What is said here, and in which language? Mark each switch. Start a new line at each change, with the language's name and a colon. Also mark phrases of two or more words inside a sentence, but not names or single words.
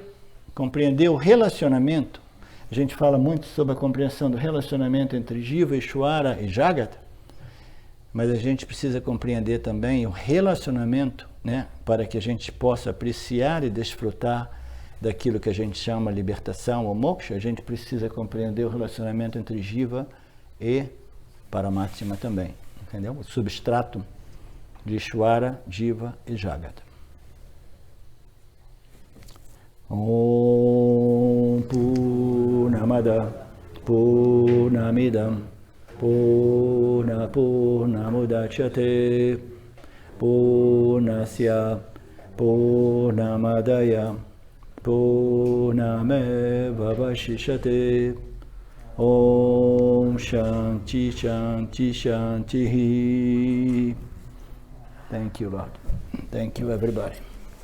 Portuguese: Compreender o relacionamento. A gente fala muito sobre a compreensão do relacionamento entre Jiva, Ishvara e Jagata, mas a gente precisa compreender também o relacionamento, né, para que a gente possa apreciar e desfrutar daquilo que a gente chama libertação ou moksha. A gente precisa compreender o relacionamento entre Jiva e Paramatma também, entendeu? O substrato de Ishvara, Jiva e Jagata.
Sanskrit: Om Purnamada Purnamidam Purnamudachyate Purnasya Purnamadaya Purnameva Vashishyate Om Shanti Shanti Shanti.
English: Thank you, Lord. Thank you, everybody.